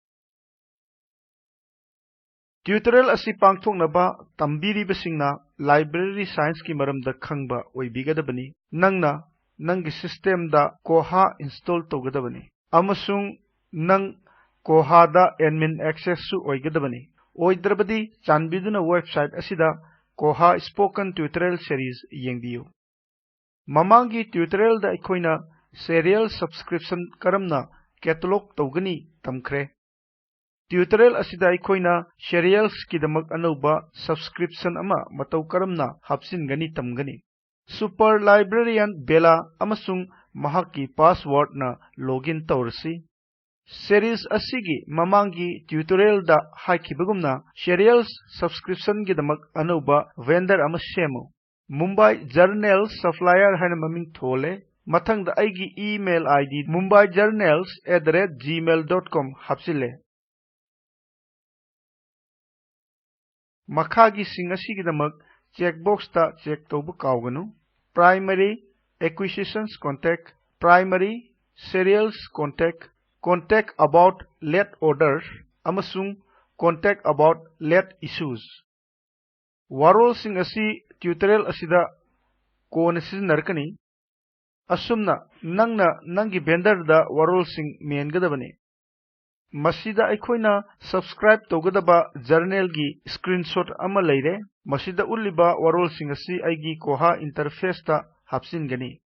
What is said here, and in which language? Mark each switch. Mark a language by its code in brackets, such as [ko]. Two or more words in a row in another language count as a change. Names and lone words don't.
[mni] Tutorial asi pangthoknaba tambiribasingna [en] library science [mni] ki maramda khangba oibigadabani nangna nangi system da Koha install togadabani amasung nang Koha da admin access su oigadabani oidrabadi chanbiduna website asida Koha [en] spoken tutorial series [mni] yengbiyu mamangi tutorial da aikoina serial subscription karamna catalog togani tamkhre Tutorial asida aikoina serials kidamak anuba subscription ama matau karamna hapsingani tamgani [en] super librarian [mni] bela amasung mahaki password na login tawrsi series asigi mamangi tutorial da haikibagumna [en] serials subscription [mni] kidamak anuba vendor ama semu Mumbai Journal supplier hana maming thole mathang da aigi [en] email id [mni] mumbaijournals@gmail.com hapsile Makhagi singasigidamak checkbox ta check tobu kauganu [en] primary acquisitions contact primary serials contact about late orders [mni] amasung [en] contact about late issues [mni] warol singasi tutorial asida kona sizinarkani asumna nangna nangi vendor da warol sing mengadabani Masida aikoina subscribe togadaba journal gi screenshot ama leire masida uliba warol singasi aigi Koha interface ta hapsingani